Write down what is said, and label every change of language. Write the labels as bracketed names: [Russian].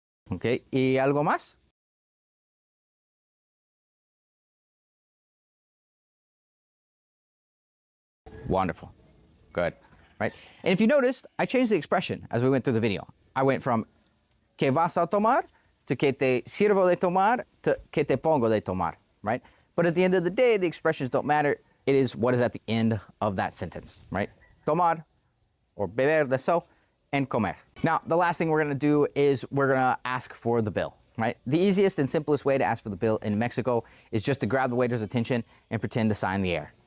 [Spanish] Ok. ¿Y algo más? [English] Wonderful. Good. Right? And if you noticed, I changed the expression as we went through the video. I went from [Spanish] ¿qué vas a tomar? To ¿qué te sirvo de tomar? To ¿qué te pongo de tomar? Right? [English] But at the end of the day, the expressions don't matter. It is what is at the end of that sentence, right? Tomar, or beber de eso, and comer. Now, the last thing we're gonna do is we're gonna ask for the bill, right? The easiest and simplest way to ask for the bill in Mexico is just to grab the waiter's attention and pretend to sign the air.